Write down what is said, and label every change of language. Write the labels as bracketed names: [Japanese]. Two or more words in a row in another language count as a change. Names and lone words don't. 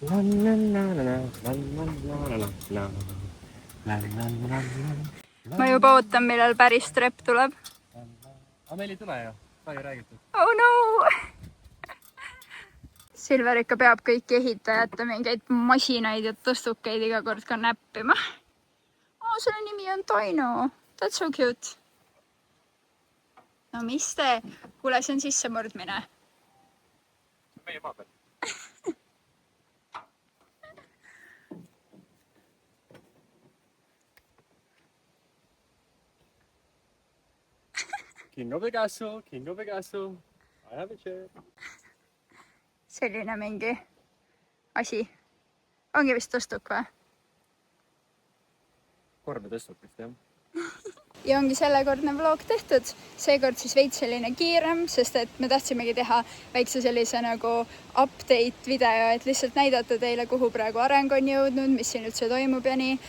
[Estonian] Ma juba ootan, millal päris trepp tuleb. Aga meil ei tule ju, sai räägitud. [English] Oh no! [Estonian] Silver ikka peab kõiki ehitajate mingeid masinaid ja tõstukeid iga kord ka näppima. Selle nimi on Taino. [English] That's so cute. [Estonian] No mis te? Kuule, see on sissemurdmine. Meie maa peal. [English] King of the castle, king of the castle. I have a chair. [Estonian] Selline mingi asi. Ongi vist tõstuk või? Korbe tõstuk vist, jah. Ja ongi sellekordne vlog tehtud. Seekord siis veits selline kiirem, sest et me tahtsimegi teha väikse sellise nagu update video, et lihtsalt näidata teile, kuhu praegu areng on jõudnud, mis siin üldse toimub ja nii.